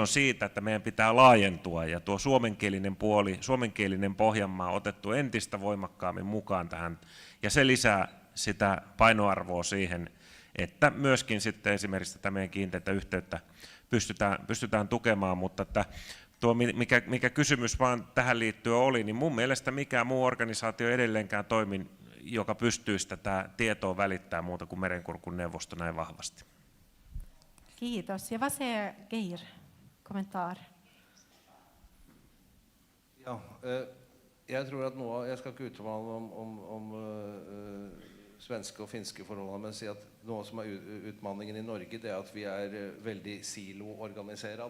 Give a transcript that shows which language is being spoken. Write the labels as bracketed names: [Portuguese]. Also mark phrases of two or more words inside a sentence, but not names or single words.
[Finnish] siitä, että meidän pitää laajentua, ja tuo suomenkielinen puoli, suomenkielinen Pohjanmaa on otettu entistä voimakkaammin mukaan tähän, ja se lisää sitä painoarvoa siihen, että myöskin sitten esimerkiksi tätä meidän kiinteätä yhteyttä pystytään tukemaan, mutta että tuo mikä kysymys vaan tähän liittyen oli, niin mun mielestä mikään muu organisaatio edelleenkään toimi, joka pystyisi tätä tietoa välittämään muuta kuin Merenkurkun neuvosto näin vahvasti. [Swedish] Kiitos. Ja vad säger Geir? Kommentar? Ja, jag tror att jag ska inte uttala mig om svenska och finska förhållanden, men säga att något som är utmaningen i Norge det är att vi är väldigt siloorganiserad.